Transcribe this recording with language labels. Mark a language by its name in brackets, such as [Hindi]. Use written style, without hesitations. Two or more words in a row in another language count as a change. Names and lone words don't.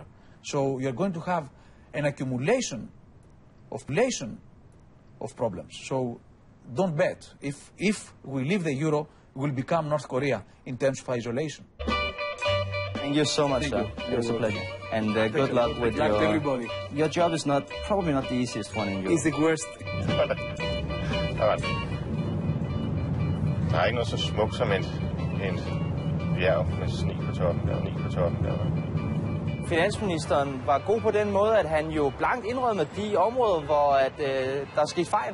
[English] So you're going to have an accumulation of problems. So don't bet. If we leave the euro, we'll become North Korea in terms of isolation. Thank you so much, sir. It was a pleasure. And good luck with everybody. Your job is probably not the easiest one in Europe. It's the worst. [Danish] Der er ikke noget så smukt som en bjerg med sne på toppen og ni på toppen der. Finansministeren var god på den måde, at han jo blankt indrømmede de områder, hvor der skete fejl.